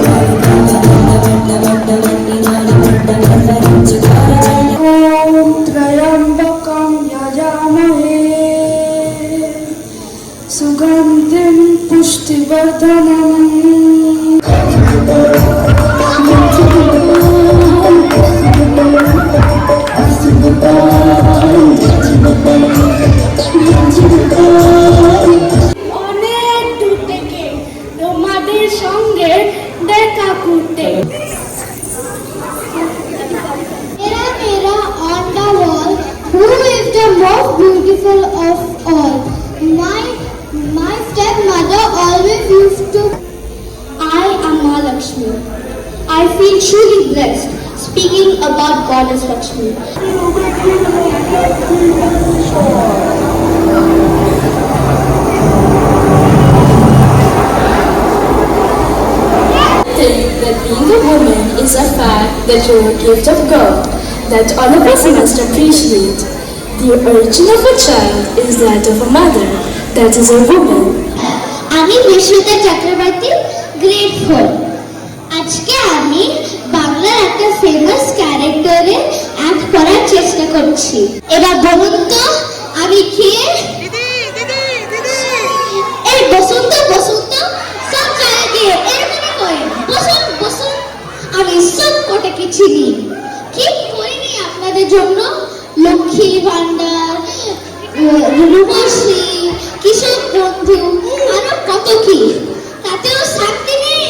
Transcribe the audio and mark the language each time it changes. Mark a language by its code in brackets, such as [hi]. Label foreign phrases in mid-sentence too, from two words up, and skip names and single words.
[sa] ॐ त्रयम्बकं त्र्यम्बकं यजामहे सुगन्धिं पुष्टिवर्धनम् [bn] অনেক দূর থেকে তোমাদের সঙ্গে দেখা করতে [en] Mera mera on the wall, who is the most beautiful of all? My stepmother always used to. I am Mahalakshmi. I feel truly blessed speaking about Goddess Lakshmi. That being a woman is a fact that you're a gift of God that all of us must appreciate. The origin of a child is that of a mother, that is a woman. [bn] আমি বিশ্বজিৎ চক্রবর্তী গ্রেড 4 আজকে আমি বাংলার একটা [en] famous character-e act [bn] করার চেষ্টা করছি এবার বলুন তো আমি কে এই বসন্ত বসন্ত সব জায়গায় এরকমই করে বসুন বসুন আমি সব কটাকে চিনি কি করিনি আপনাদের জন্য লক্ষ্মী ভান্ডার রূপশ্রী কিশোর বন্ধু আরো কত কি তাতেও শান্তি নেই।